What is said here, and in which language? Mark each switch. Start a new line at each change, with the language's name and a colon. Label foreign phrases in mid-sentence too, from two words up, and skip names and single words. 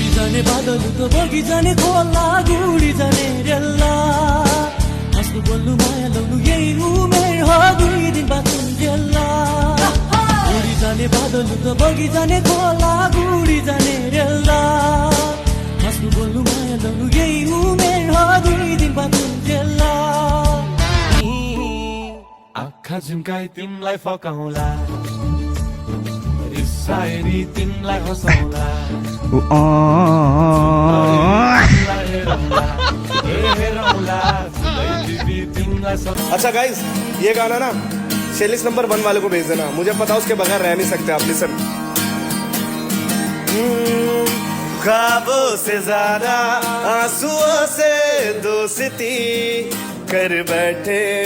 Nepali: जाने बादल त बगी जाने खोला गुडी जाने रेल्ला हाँस्नु बोल्नु माया लाउनु यही उमेर हो 2 दिन बाद हुन्जेल्ला उडी जाने बादल त बगी जाने खोला गुडी जाने रेल्ला हाँस्नु बोल्नु माया लाउनु यही उमेर हो 2 दिन बाद हुन्जेल्ला आँखा झुम्काई तिमलाई फकाउला रिसाएरी तिमलाई हँसाउला
Hindi: अच्छा गाइस, ये गाना ना 46 नंबर 1 वाले को भेज देना। मुझे पता उसके बगैर रह नहीं सकते आप। लिसन। ख्वाबों से ज्यादा आंसुओं से दोस्ती कर बैठे